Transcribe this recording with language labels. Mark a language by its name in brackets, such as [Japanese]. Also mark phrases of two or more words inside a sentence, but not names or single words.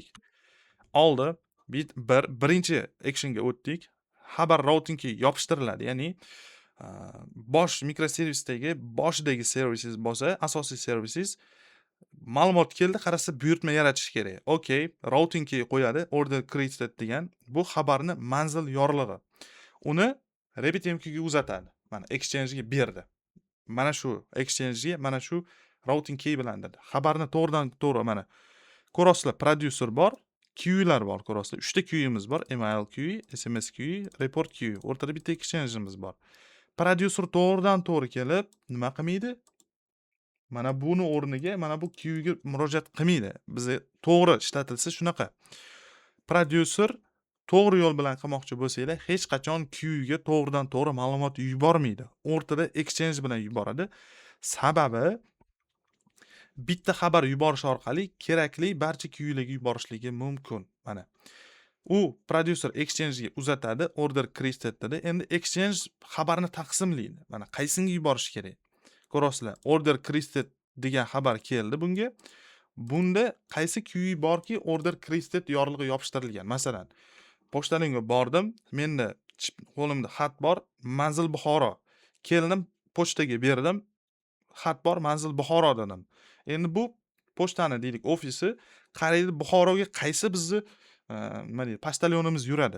[Uzbek] Oldi, birinchi actionga o'tdik. Xabar routingga yopishtiriladi. Ya'ni bosh mikroservisdagi boshidagi servisiz bo'lsa, asosiy servisiz ma'lumot keldi, qarasa buyurtma yaratish kerak. Okay, routingga qo'yadi, [English] order created [Uzbek] degan. Bu xabarni manzil yorlig'i. Uni RabbitMQ ga uzatadi. Mana exchange ga berdi. [English] Mana shu exchange ga mana shu routing key bilan dedi. [Uzbek] Xabarni to'g'ridan to'g'ri mana ko'rasizlar, producer bor, queue'lar bor, ko'rasizlar. 3 ta queue'imiz bor: [English] email queue, SMS queue, report queue. [Uzbek] O'rtada bitta exchange'imiz bor. Prodyuser to'g'ridan-to'g'ri kelib, nima qilmaydi? Mana buni o'rniga mana bu queue'ga murojaat qilmaydi. Bizga to'g'ri ishlatilsa shunaqa. Prodyuser to'g'ri yo'l bilan qilmoqchi bo'lsanglar, hech qachon queue'ga to'g'ridan-to'g'ri ma'lumot yubormaydi. O'rtada exchange bilan yuboradi. Sababi bitta xabar yuborish orqali kerakli barcha queue'larga yuborishligi mumkin. Mana. U prodyuser exchange'ga uzatadi, [English] order create [Uzbek] etadi. Endi exchange xabarni taqsimlaydi. Mana qaysinga yuborish kerak? Ko'rasizlar, [English] order created [Uzbek] degan xabar keldi bunga. Bunda qaysi queue borki, [English] order created [Uzbek] yorlig'i yopishtirilgan. Masalan, pochtalinga bordim, menda qo'limda xat bor, manzil Buxoro. Keldim, pochtaga berdim, xat bor, manzil Buxoro dedim. Endi bu pochtani deylik ofisi qaraydi, Buxoroga qaysi bizni nima deydi, pochtalyonimiz yuradi.